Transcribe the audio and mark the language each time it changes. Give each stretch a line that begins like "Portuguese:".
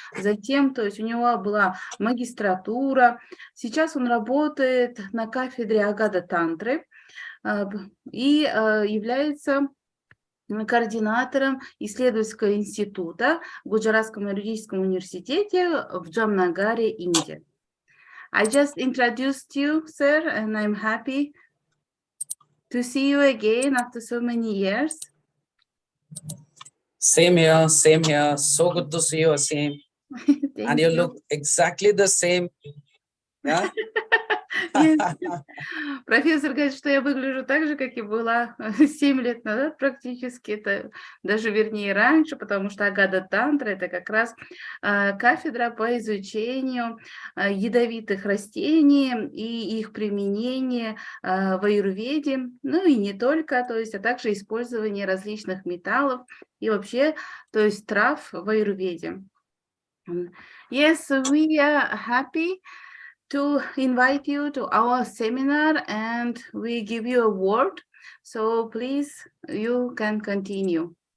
Russian: Затем, то есть у него была магистратура. Сейчас он работает на кафедре Агада-тантры и является координатором исследовательского института в Гуджаратском аюрведическом университете в Джамнагаре, Индия.
English: I just introduced you, sir, and I'm happy to see you again after so many years. Same here, same here. So good to see you, Asim. And you look exactly the same. Yeah?
Russian: Профессор говорит, что я выгляжу так же, как и была 7 лет назад практически, это даже вернее раньше, потому что Агада-тантра – это как раз кафедра по изучению ядовитых растений и их применения в аюрведе, ну и не только, то есть, а также использование различных металлов и вообще, то есть трав в аюрведе.
English: Yes, we are happy to invite you to our seminar and we give you a word. So please, you can continue.